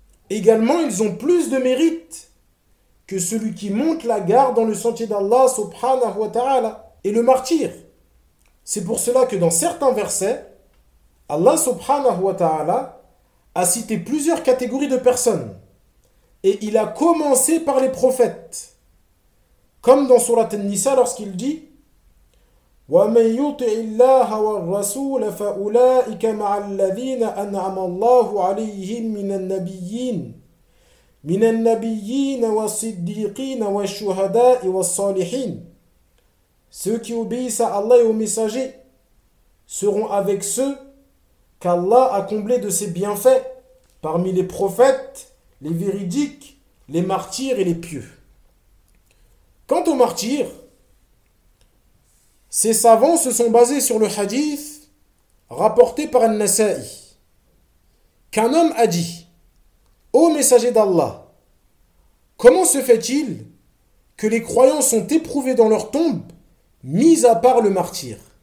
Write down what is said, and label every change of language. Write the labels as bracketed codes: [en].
[fr] Également, ils ont plus de mérite que celui qui monte la garde dans le sentier d'Allah, subhanahu wa ta'ala, et le martyr. C'est pour cela que dans certains versets, Allah, subhanahu wa ta'ala, a cité plusieurs catégories de personnes. Et il a commencé par les prophètes. Comme dans sourate An-Nisa, lorsqu'il dit: [ar] وَمَنْ يُطِعِ اللَّهَ وَالرَّسُولَ فَأُولَٰئِكَ مَعَ الَّذِينَ أَنْعَمَ اللَّهُ عَلَيْهِمْ مِنَ النَّبِيِّينَ وَالصِّدِّيقِينَ وَالشُّهَدَاءِ وَالصَّالِحِينَ. [fr] Ceux qui obéissent à Allah et aux messagers seront avec ceux qu'Allah a comblés de ses bienfaits, parmi les prophètes, les véridiques, les martyrs et les pieux. Quant aux martyrs, ces savants se sont basés sur le hadith rapporté par An-Nasa'i, qu'un homme a dit: ô messager d'Allah, comment se fait-il que les croyants sont éprouvés dans leur tombe, mis à part le martyr?